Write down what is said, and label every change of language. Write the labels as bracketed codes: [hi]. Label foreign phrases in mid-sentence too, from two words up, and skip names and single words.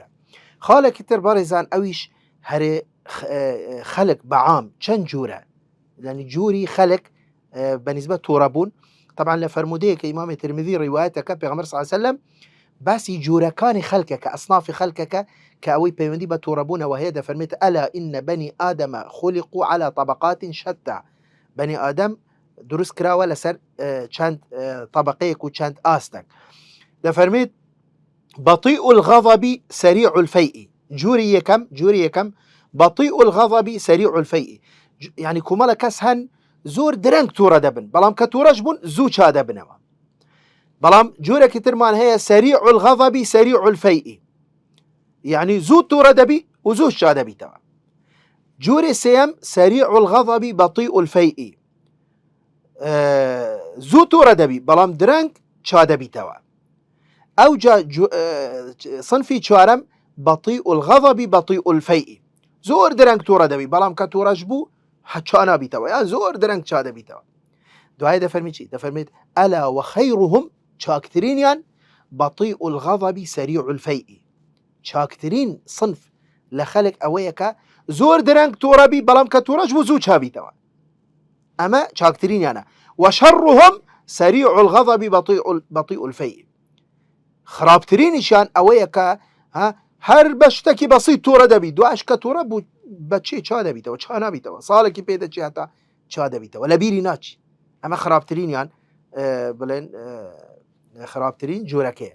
[ckb] خاڵێکی تر بەڕێزان ئەویش هەرێ خەلک بەعام چەند جوورە یعنی جووری خەلک بەنسبەت تۆڕەبوون طبعا لە فەرمودەیەکە ئیمامی ترمذی ڕیوایەتەکە پێغەمبەر [ar] صلی الله علیه وسلم [ckb] باسی جوورەکانی خەلکە کە ئەسنافی خەلکەکە کە ئەوەی پەیوەندی بە تۆڕەبوونەوە هەیە دەفەرمێت [ar] ئەلا ئین بەنی ئادەمە خولقوا على طبقات شتى [ckb] بەنی ئادەم دروست کراوە لەسەر چەند طبقەیەک و چەند ئاستێک. دەفەرمێت [ar] بطيء الغضب سريع الفيء [ckb] جووری یەکەم [ar] بطيء الغضب سريع الفيء [ckb] يعني کۆمەڵە کەس هەن زۆر درەنگ تووڕە دەبن بەڵام کە تووڕەش بوون زوو چا دەبنەوە. بەڵام جوورێکی ترمان هەیە [ar] سريع الغضب سريع الفيء [ckb] يعني زوو تووڕە دەبی و زوو چا دەبیتەوە. جووری سێیەم [ar] سريع الغضب بطيء الفيء [ckb] زوو تووڕە دەبی بەڵام درەنگ چا دەبیتەوە. ئەو صنفی چوارەم [ar] بطيء الغضب بطيء الفيء [ckb] زۆر درەنگ تووڕە دەبی بەڵام کە تووڕەش بوو چا نابیتەوە یان زۆر درەنگ چا دەبیتەوە. دوای دەفەرمی چی دەفەرمێت [ar] ئەلا وخەیڕهم [ckb] چاکترینیان [ar] بطيء الغضب سريع الفيء [ckb] چاکترین صنف لە خەلک ئەوەیە کە زۆر درەنگ تووڕەبی بەڵام کە تووڕەش بوو زوو چابیتەوە ئەمە چاکترینیانە. [ar] وشەڕهم سريع الغضب بطيء الفيء [ckb] خراپترینیشان ئەوەیە کە هەر بە شتێکی بەسیط تووڕە دەبی دوایش کە تووڕە بوو بەچی چا دەبیتەوە چا نابیتەوە ساڵێکی پێدەچی هەتا چا دەبیتەوە لە بیری ناچی. ئەمە خراپترینیان بڵێن خراپترین جوورەکەیە.